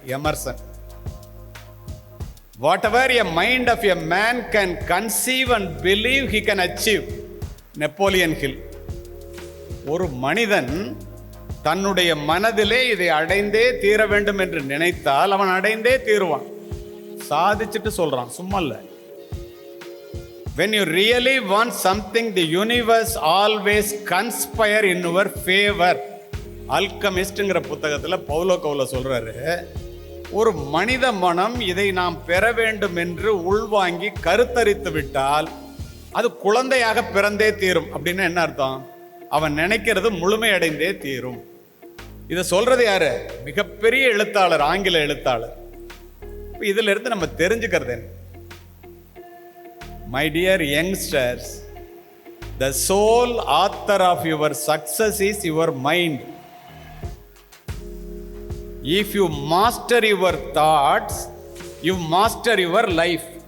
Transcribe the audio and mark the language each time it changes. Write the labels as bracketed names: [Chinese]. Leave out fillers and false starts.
[English] Emerson, whatever a mind of a man can conceive and believe he can achieve. [Tamil] Napoleon hill, ஒரு மனிதன் தன்னுடைய மனதிலே இதை அடைந்தே தீர வேண்டும் என்று நினைத்தால் அவன் அடைந்தே தீருவான். சாதிச்சுட்டு சொல்றான், சும்மா இல்ல. [English] When you really want something, the universe always conspire in your favor. [Tamil] அல்கமிஸ்ட்ங்கிற புத்தகத்துல பவுலோ கவுலோ சொல்றாரு, ஒரு மனித மனம் இதை நாம் பெற வேண்டும் என்று உள்வாங்கி கருத்தரித்து விட்டால் அது குழந்தையாக பிறந்தே தீரும். அப்படின்னு என்ன அர்த்தம்? அவன் நினைக்கிறது முழுமையடைந்தே தீரும். இதை சொல்றது யாரு? மிகப்பெரிய எழுத்தாளர், ஆங்கில எழுத்தாளர். இதுல இருந்து நம்ம தெரிஞ்சுக்கிறது என்ன? [English] My dear youngsters, the sole author of your success is your mind. If you master your thoughts, you master your life.